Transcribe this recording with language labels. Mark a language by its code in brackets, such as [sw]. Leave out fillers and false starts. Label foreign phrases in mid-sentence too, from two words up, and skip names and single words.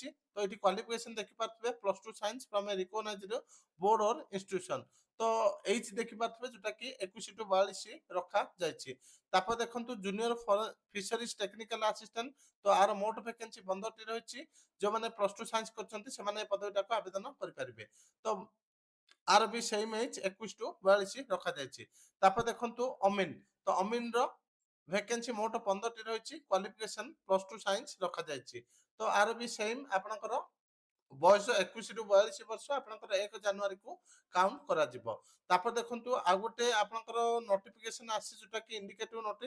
[or] ତ ଏଠି [en] କ୍ୱାଲିଫିକେସନ୍ ଦେଖିପାରୁଥିବେ +2 science from a recognised board or institution. [or] ତ ଏଜ୍ ଦେଖିପାରୁଥିବେ ଯୋଉଟା କି 21 ରୁ 42 ରଖାଯାଇଛି। ତାପରେ ଦେଖନ୍ତୁ ଜୁନିୟର ଫିଶରିଜ୍ ଟେକ୍ନିକାଲ ଆସିଷ୍ଟାଣ୍ଟ। ତ ଆର ମୋଟ ଭ୍ୟାକେନ୍ସି 15ଟି ରହିଛି। ଯେଉଁମାନେ +2 ସାଇନ୍ସ କରିଛନ୍ତି ସେମାନେ ଏ ପଦବୀଟାକୁ ଆବେଦନ କରିପାରିବେ। ତ ଆର ବି [en] same age [or] 21 टू 42 रखाଯାଇଛି। ତାପରେ ଦେଖନ୍ତୁ ଅମିନ। ତ ଅମିନର ଭ୍ୟାକେନ୍ସି ମୋଟ 15ଟି ରହିଛି। କ୍ୱାଲିଫିକେସନ୍ +2 ସାଇନ୍ସ ରଖାଯାଇଛି। ତ ଆର ବି ସେମ୍ ଆପଣଙ୍କର ବୟସ 21 ରୁ 42 ବର୍ଷ ଆପଣଙ୍କର 1 ଜାନୁଆରୀକୁ କାଉଣ୍ଟ କରାଯିବ। ତାପରେ ଦେଖନ୍ତୁ ଆଉ ଗୋଟେ ଆପଣଙ୍କର ନୋଟିଫିକେସନ୍ ଆସିଛି ଯୋଉଟା କି [en] indicative notice.